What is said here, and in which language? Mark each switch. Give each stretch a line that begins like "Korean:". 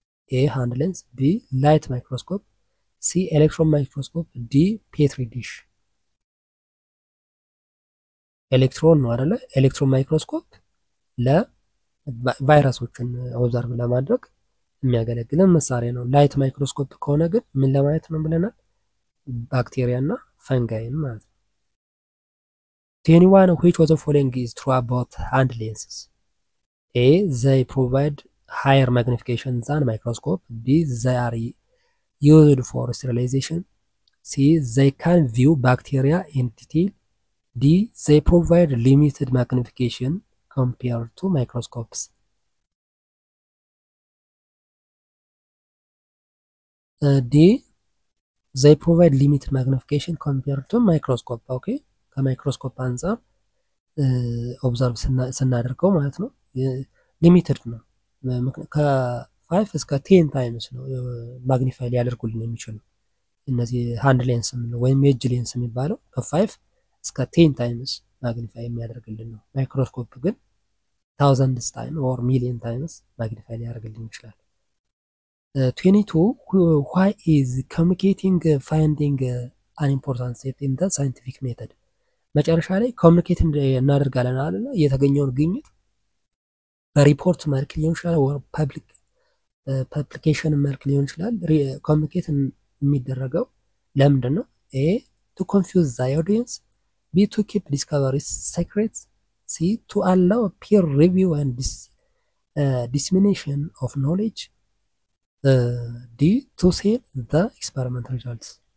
English: ኤ ሃንድ ሌንስ፣ ቢ ላይት ማይክሮስኮፕ፣ ሲ ኤሌክትሮን ማይክሮስኮፕ፣ ዲ ፔትሪ ዲሽ።
Amharic: ኤሌክትሮን ነው አይደለ? ኤሌክትሮን ማይክሮስኮፕ ለቫይረሶችን ኦብዘርቭ ለማድረግ የሚያገለግለን መሳሪያ ነው። ላይት ማይክሮስኮፕ ከሆነ ግን ምን ለማየት ነው ብለናል? ባክቴሪያ እና ፈንጋይን ማለት ነው።
English: 21 which of the following is true about hand lenses? A they provide higher magnification than microscope, B they are used for sterilization, C they can view bacteria in detail, D they provide limited magnification compared to microscopes. D they provide limited magnification compared to microscope.
Amharic: Okay, ከማይክሮስኮፕ አንፃር ኦብዘርቭ ስናደርገው ማለት ነው ሊሚትድ ነው። ከ5 እስከ 10 ታይምስ ነው ማግኒፋይ ሊያደርጉልን የሚችሉ እነዚህ ሃንድ ሌንስ ወይም የእጅ ሌንስ የሚባለው ከ5 እስከ 10 ታይምስ ማግኒፋይ የሚያደርግልን ነው። ማይክሮስኮፕ ግን
English: ታውዘንድስ ታይም ኦር ሚሊየን ታይምስ ማግኒፋይ
Amharic: ሊያደርግልን ይችላል።
English: 22 why is communicating finding an important step in the scientific method?
Amharic: መጨረሻ ላይ ኮሚኒኬት እናደርጋለን አይደል? የተገኘውን ግኝት በሪፖርት መልክ ሊሆን ይችላል ወር ፐብሊኬሽን መልክ ሊሆን ይችላል። ኮሚኒኬት የሚደረገው ለምንድን ነው?
English: ኤ to confuse the audience, B to keep discoveries secret, C to allow peer review and dissemination of knowledge, D to sell the experiment results.